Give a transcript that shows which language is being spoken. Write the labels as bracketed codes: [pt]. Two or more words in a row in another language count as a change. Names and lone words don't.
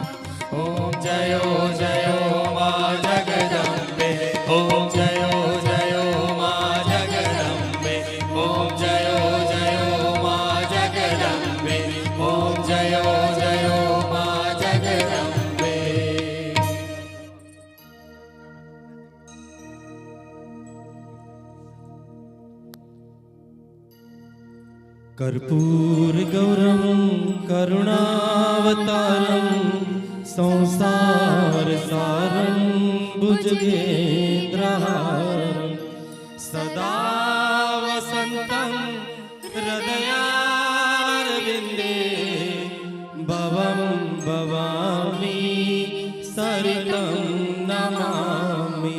[gu] ઓમ જયો જયો મા જગદંબે. ઓમ જયો જયો મા જગદંબે. ઓમ જયો જયો મા જગદંબે. ઓમ જયો જયો મા જગદંબે. [sa] कर्पूरगौरं करुणावतारं संसारसारं भुजगेन्द्रहारं सदा वसन्तं हृदयारविन्दे भवं भवामि सरितं नमामि.